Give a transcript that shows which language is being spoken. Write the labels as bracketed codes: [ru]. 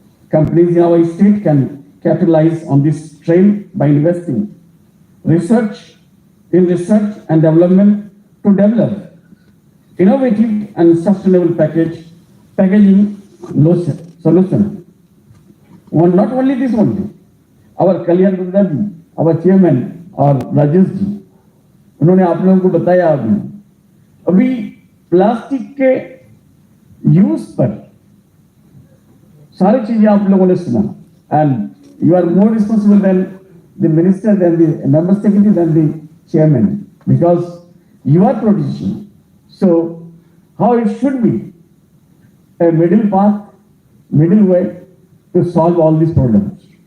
[en] Companies in our state can capitalize on this trend by investing research and development to develop innovative and sustainable packaging solution. Not only this only, our Kalyan Rabbani, our chairman [hi] और राजेश जी, उन्होंने आप लोगों को बताया अभी plastic के use पर सारी चीजें आप लोगों ने सुना, [en] And you are more responsible than the minister, than the member secretary, than the chairman, because you are producing. So how it should be a middle path, middle way to solve all these problems.